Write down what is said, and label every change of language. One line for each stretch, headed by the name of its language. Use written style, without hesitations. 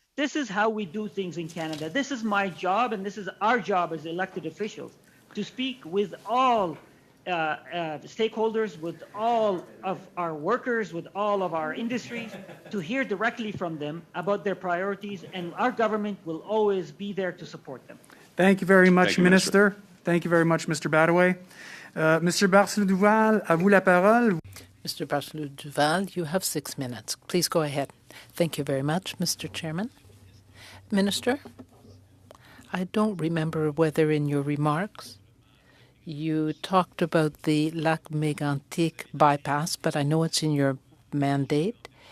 English: This is how we do things in Canada. This is my job, and this is our job as elected officials, to speak with all stakeholders, with all of our workers, with all of our industries, to hear directly from them about their priorities, and our government will always be there to support them. Thank you very much, Minister. Thank you very much, Mr. Badaway. Mr.
French: Barcelou-Duval, à vous la parole.
English: Mr. Barcelou-Duval, you have 6 minutes. Please go ahead. Thank you very much, Mr. Chairman. Minister, I don't remember whether in your remarks you talked about the Lac Mégantic bypass, but I know it's in your mandate.